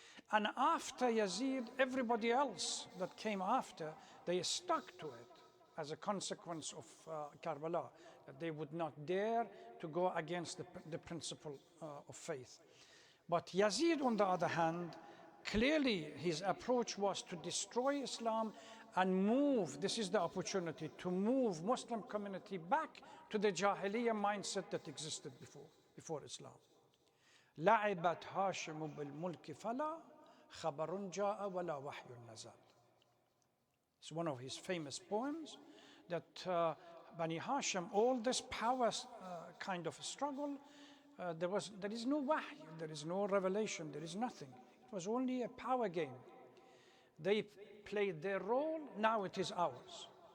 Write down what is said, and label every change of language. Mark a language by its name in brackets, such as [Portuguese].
[English] And after Yazid, everybody else that came after, they stuck to it as a consequence of Karbala, that they would not dare to go against the principle of faith. But Yazid, on the other hand, clearly his approach was to destroy Islam and move, this is the opportunity, to move Muslim community back to the Jahiliya mindset that existed before Islam. [Arabic] لعبت هاشم بالملك فلا خبر جاء ولا وحي نزل. [English] It's one of his famous poems that Bani Hashim, all this power kind of struggle, there is no wahy, there is no revelation, there is nothing. It was only a power game. They played their role, now it is ours.